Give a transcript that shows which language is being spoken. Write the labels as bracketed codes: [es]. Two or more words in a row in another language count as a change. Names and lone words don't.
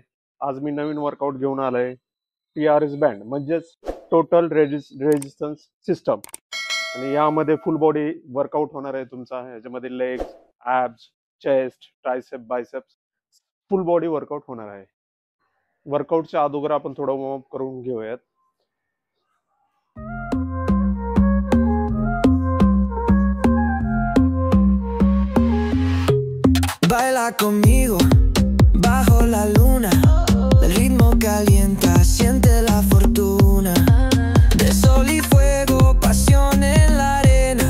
[mr] आज मी नवीन वर्कआउट घेऊन आलोय. TRS बँड म्हणजेच [en] Total Resistance System. [mr] आणि यामध्ये [en] full body workout [mr] होणार आहे तुमचा. याच्यामध्ये [en] legs, abs, chest, tricep, biceps full body workout [mr] होणार आहे. वर्कआउटच्या अगोदर आपण थोडं [en] warm up [mr] करून घेऊयात. [es] Baila conmigo bajo la luna, el ritmo calienta, siente la fortuna de sol y fuego, pasión en la arena.